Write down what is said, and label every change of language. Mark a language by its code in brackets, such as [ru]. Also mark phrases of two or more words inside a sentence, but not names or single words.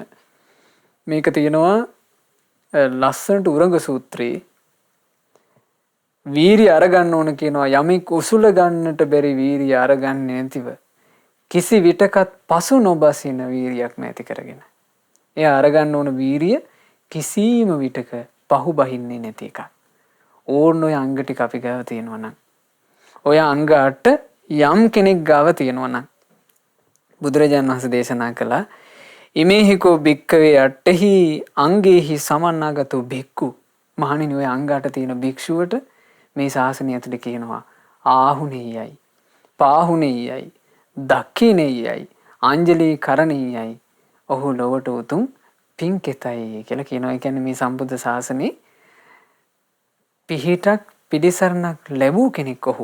[si] මේක තියෙනවා ලස්සනට උරඟ සූත්‍රයේ වීරිය අරගන්න ඕන කියනවා යමෙක් උසුල ගන්නට බැරි වීරිය අරගන්නේ නැතිව කිසි විටකත් පසු නොබසින වීරියක් නැති කරගෙන. එයා අරගන්න ඕන වීරිය කිසිම විටක පහු බහින්නේ නැති එකක්. ඕන්න ඔය අංග ටික අපි ගාව තියෙනවා නම් ඔය අංග 8 යම් කෙනෙක් ගාව තියෙනවා නම් බුදුරජාණන් වහන්සේ දේශනා කළා [pi] ඉමේහිකෝ භික්කවේ අට්ඨහි අංගේහි සමන්නාගතෝ භික්ඛු. [si] මහණෙනි ඔය අංග 8 තියෙන භික්ෂුවට මේ ශාසනය ඇතුලේ කියනවා [pi] ආහුණෙයයි පාහුණෙයයි දක්ඛිනෙයයි අංජලි කරණෙයයි [si] ඔහු ලොවට උතුම් පින්කෙතයි කියලා කියනවා. ඒ කියන්නේ මේ සම්බුද්ධ ශාසනේ පිහිටක් පිළිසරණක් ලැබූ කෙනෙක් ඔහු.